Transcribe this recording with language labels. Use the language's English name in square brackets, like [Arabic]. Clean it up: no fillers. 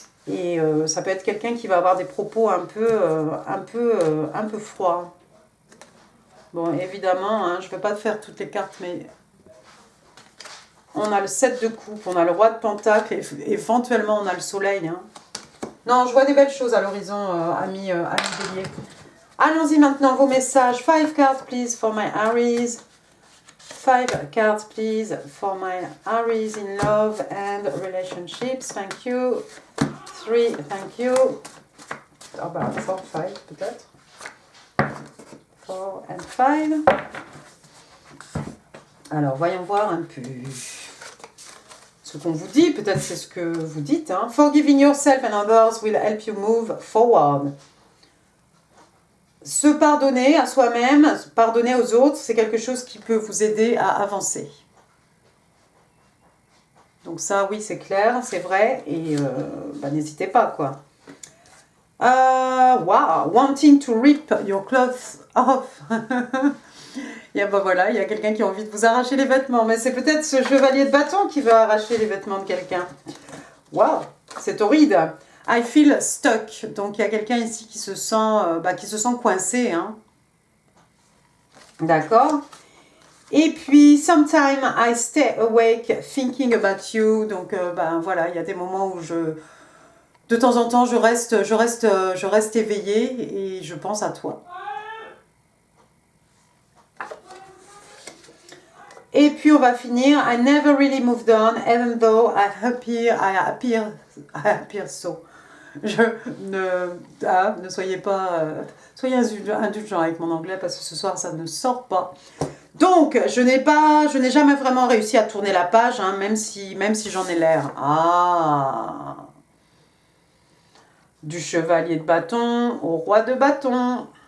[French] Et ça peut être quelqu'un qui va avoir des propos un peu froids. Bon, évidemment, hein, je ne vais pas te faire toutes les cartes, mais on a le 7 de coupe, on a le roi de pentacle, et éventuellement on a le soleil. Hein. Non, je vois des belles choses à l'horizon, amis bélier. Allons-y maintenant, vos messages. [English] 5 cards, please, for my Aries. 5 cards, please, for my Aries in love and relationships. Thank you. 3, thank you. [French] Ah bah, 4, 5 peut-être. [English] 4 and 5. [French] Alors, voyons voir un peu ce qu'on vous dit. Peut-être c'est ce que vous dites. Hein. [English] Forgiving yourself and others will help you move forward. [French] Se pardonner à soi-même, pardonner aux autres, c'est quelque chose qui peut vous aider à avancer. Donc ça, oui, c'est clair, c'est vrai, et bah, n'hésitez pas, quoi. [English] Wow, wanting to rip your clothes off. [French] Et bah voilà, il y a quelqu'un qui a envie de vous arracher les vêtements, mais c'est peut-être ce chevalier de bâton qui veut arracher les vêtements de quelqu'un. Wow, c'est horrible. [English] I feel stuck. [French] Donc il y a quelqu'un ici qui se sent coincé. Hein. D'accord. [English] Et puis, sometime I stay awake thinking about you. [French] Donc voilà, il y a des moments où de temps en temps, je reste éveillée et je pense à toi. Et puis on va finir. [English] I never really moved on, even though I appear so. [French] Ne soyez pas, soyez indulgents avec mon anglais parce que ce soir ça ne sort pas. Donc je n'ai jamais vraiment réussi à tourner la page, hein, même si j'en ai l'air. Ah, du chevalier de bâton au roi de bâton.